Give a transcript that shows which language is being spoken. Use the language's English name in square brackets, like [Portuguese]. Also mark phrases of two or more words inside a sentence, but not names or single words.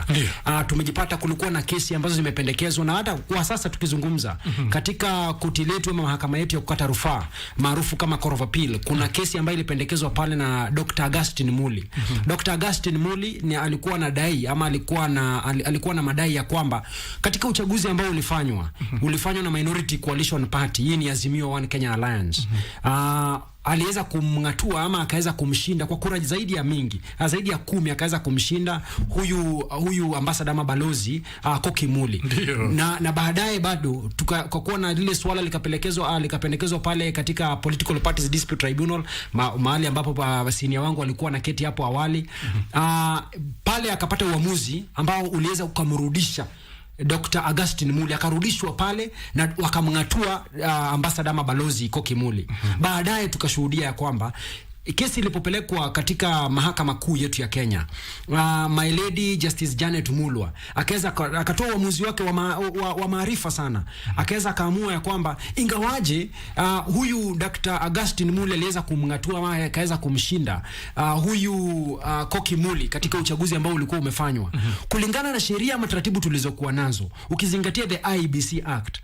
[Swahili] Tumejipata kulikuwa na kesi ambazo zimependekezwa, na hata kwa sasa tukizungumza katika koti letu ama mahakama yetu ya kukata rufaa maarufu kama Court of Appeal, kuna kesi ambayo ilipendekezwa pale na Dr. Augustine Muli. Dr. Augustine Muli ni alikuwa na dai ama alikuwa na madai ya kwamba katika uchaguzi ambao ulifanywa na Minority Coalition Party, hii ni Azimio One Kenya Alliance, aliweza kumngatua ama akaweza kumshinda kwa kura zaidi ya 10, akaweza kumshinda huyu ambassador ama balozi Koki Muli. Na baadaye bado kwa kuona lile swala likapendekezwa pale katika Political Parties Dispute Tribunal, mahali ambapo senior wangu walikuwa na keti hapo awali. Pale akapata uamuzi ambao uliweza ukamrudisha Dr. Augustine Muli, akarudishwa pale na wakamngatua ambassador ama balozi Koki Muli. Baadaye tukashuhudia ya kwamba kesi ilipopelekwa katika mahakama kuu yetu ya Kenya, [English] my lady [Swahili] Justice Janet Mulwa akatoa uamuzi wake wa maarifa sana. Akaweza kaamua ya kwamba ingawaje huyu Dr. Augustine Muli aliweza kumngatua ama akaweza kumshinda huyu Koki Muli katika uchaguzi ambao ulikuwa umefanywa kulingana na sheria ama taratibu tulizokuwa nazo, ukizingatia the IEBC Act.